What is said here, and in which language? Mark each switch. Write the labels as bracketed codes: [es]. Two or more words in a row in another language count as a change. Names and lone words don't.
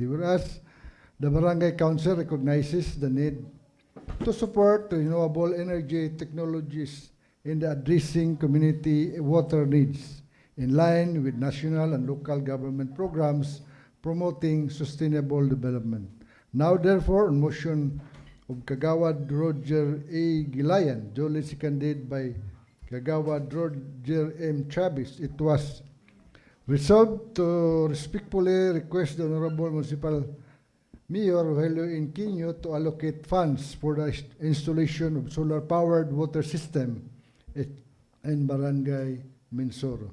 [en] Whereas the Barangay Council recognizes the need to support renewable energy technologies in the addressing community water needs in line with national and local government programs promoting sustainable development. Now, therefore, on motion of Kagawad Roger A. Gilayan, duly seconded by Kagawad Roger M. Travis, it was resolved to respectfully request the Honorable Municipal Mayor Rogelio Inquino to allocate funds for the installation of solar-powered water system in Barangay Minsoro.